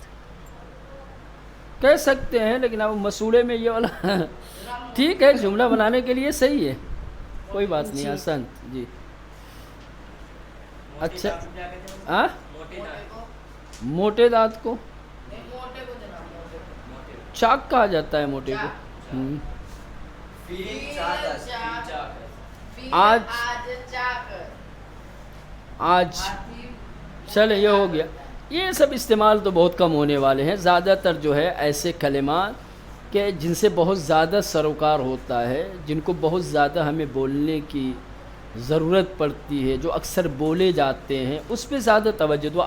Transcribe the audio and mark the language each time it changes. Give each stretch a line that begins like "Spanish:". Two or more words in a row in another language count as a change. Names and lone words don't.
Urdu: کہہ سکتے ہیں لیکن اب مسئولے میں یہ والا ٹھیک ہے، جملہ بنانے کے لیے صحیح ہے، کوئی بات نہیں. جی. احسنت جی. موٹے اچھا دانت کو کیا کہتے ہیں؟ ہاں، موٹے دانت کو، موٹے دانت کو موٹے کو جناب موٹے کو. موٹے کو. چاک کہا جاتا ہے موٹے کو.
Persian: فیل چاک است، فیل چاک است.
Urdu: فیل آج چاک. آج ہاتھی چلے یہ ہو گیا. یہ سب استعمال تو بہت کم ہونے والے ہیں. زیادہ تر جو ہے ایسے کلمات کہ جن سے بہت زیادہ سروکار ہوتا ہے، جن کو بہت زیادہ ہمیں بولنے کی ضرورت پڑتی ہے، جو اکثر بولے جاتے ہیں، اس پہ زیادہ توجہ دو.